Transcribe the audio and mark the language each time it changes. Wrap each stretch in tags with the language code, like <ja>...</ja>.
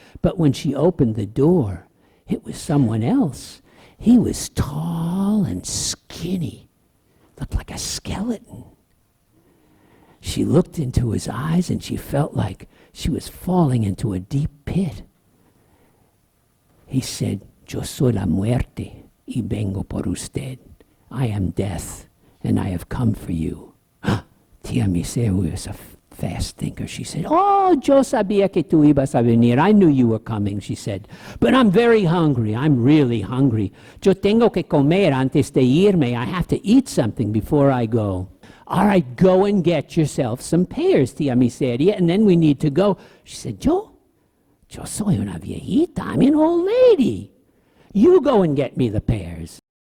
<en>But when she opened the door, it was someone else. He was tall and skinny, looked like a skeleton. She looked into his eyes and she felt like she was falling into a deep pit. He said,</en> <es>Yo soy la muerte y vengo por usted.</es> <en>I am death and I have come for you. Tia Miseria was a fast thinker. She said,</en> <es>yo sabía que tú ibas a venir.</es> <en>I knew you were coming, she said. But I'm very hungry. I'm really hungry.</en> <es>Yo tengo que comer antes de irme.</es> <en>I have to eat something before I go. All right, go and get yourself some pears, Tia Miseria, and then we need to go. She said,</en> <es>Yo soy una viejita.</es> <en>I'm an old lady. You go and get me the pears.</en>